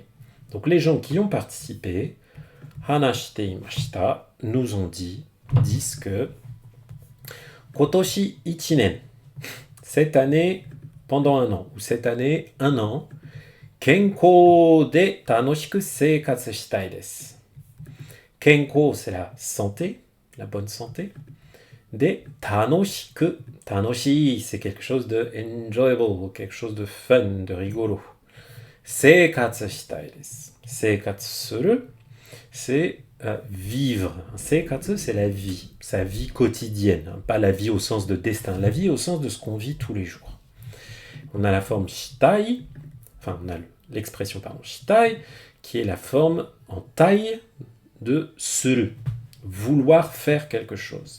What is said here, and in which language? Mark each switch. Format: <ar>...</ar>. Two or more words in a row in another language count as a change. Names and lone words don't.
<fr>Donc les gens qui ont participé,</fr> <ja>話していました,</ja> <fr>nous ont dit, disent que</fr> <ja>今年一年,</ja> <fr>cette année, pendant un an, ou cette année, un an,</fr> <ja>健康で楽しく生活したいです.</ja> <fr>Kenko, c'est la santé, la bonne santé.</fr> <ja>で楽しく,</ja> <fr>tanoshi, c'est quelque chose de enjoyable, quelque chose de fun, de rigolo.</fr> <ja>生活したいです. 生活する,</ja> <fr>c'est vivre. Seikatsu, c'est la vie, sa vie quotidienne, pas la vie au sens de destin, la vie au sens de ce qu'on vit tous les jours. On a la forme shitai, enfin on a l'expression shitai, qui est la forme en taille de suru, vouloir faire quelque chose.</fr>